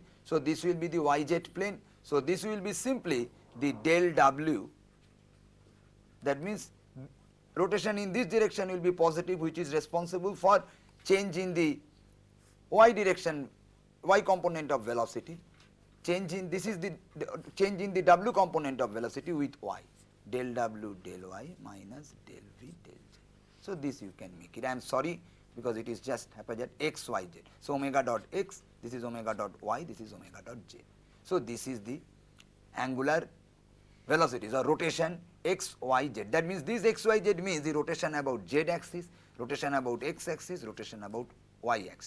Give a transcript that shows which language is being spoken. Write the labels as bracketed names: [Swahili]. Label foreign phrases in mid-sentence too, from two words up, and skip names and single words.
[English] So this will be the yz plane. So this will be simply the del w, that means rotation in this direction will be positive, which is responsible for change in the y direction, y component of velocity. Change in, this is the change in the w component of velocity with y, del w del y minus del v del z. So this you can make it. I am sorry, because it is just haphazard x, y, z. So omega dot x, this is omega dot y, this is omega dot z. So this is the angular velocities or rotation x, y, z. That means this x, y, z means the rotation about z axis, rotation about x axis, rotation about y axis.